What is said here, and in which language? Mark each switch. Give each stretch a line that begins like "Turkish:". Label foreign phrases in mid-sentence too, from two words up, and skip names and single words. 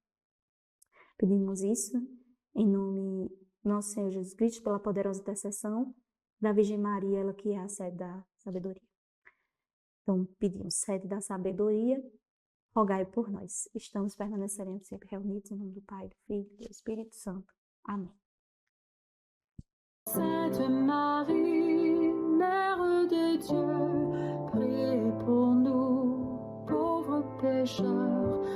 Portuguese: Pedimos isso em nome do nosso Senhor Jesus Cristo, pela poderosa intercessão da Virgem Maria, ela que é a sede da sabedoria. Então, pedimos, sede da sabedoria, rogai por nós. Estamos permaneceremos sempre reunidos em nome do Pai, do Filho e do Espírito Santo. Amém.
French: Sainte Marie, Mère de Dieu, priez pour nous, pauvres pécheurs,